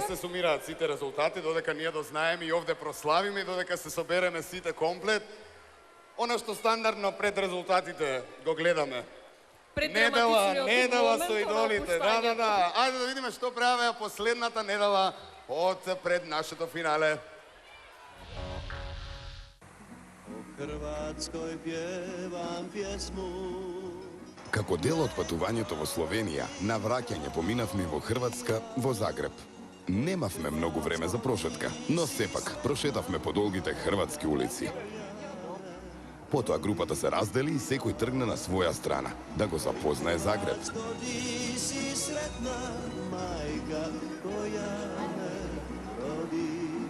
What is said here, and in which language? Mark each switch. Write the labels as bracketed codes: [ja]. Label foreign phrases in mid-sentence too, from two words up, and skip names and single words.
[mk] се сумираат сите резултати, додека ние дознаеме и овде прославиме, и додека се собереме сите комплет, она што стандардно пред резултатите го гледаме. Недела со идолите. Да. Ајде да видиме што правеа последната недела од пред нашето финале. [hr] Hrvatskoj pjevam pjesmu. [mk] Како дел од патувањето во Словенија, на враќање поминавме во Хрватска, во Загреб. Немавме многу време за прошетка, но сепак прошетавме по долгите хрватски улици. Потоа групата се раздели и секој тргна на своја страна, да го запознае Загреб. [hr] Godi si sretna majka koja me rodila.